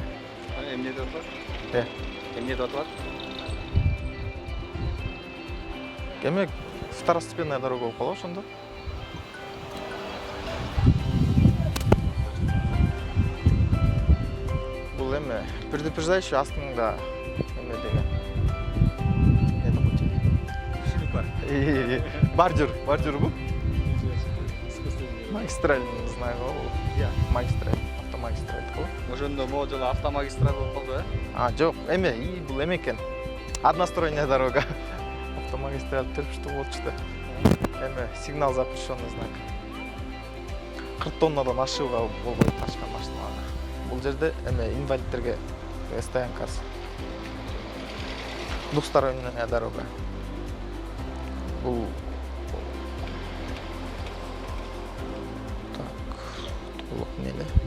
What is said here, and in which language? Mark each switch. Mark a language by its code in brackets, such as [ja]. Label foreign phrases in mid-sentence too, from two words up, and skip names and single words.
[ky] Эмне деп атат? Эмне деп атат? Эме [ru] второстепенная дорога [ky] болуп калат ошондо. Бул эме предупреждающий астыңда эме деген. [ru] Это пути. Бордюр бу. Магистраль, не знаю, [ky] магистраль, автомагистраль бул. Ошондо могу жолу автомагистраль болуп калды, Жок, эме, бул эме экен. [ru] Односторонняя дорога. [ky] Автомагистраль [ru] только что [ky] болчу. Эме [ru] сигнал запрещенный знак. [ky] 40 тоннадан ашууга болбойт ашкан машиналарга. Бул жерде эме инвалидтерге стоянкасы. [ru] Двухсторонняя дорога. [ky] Бул неле?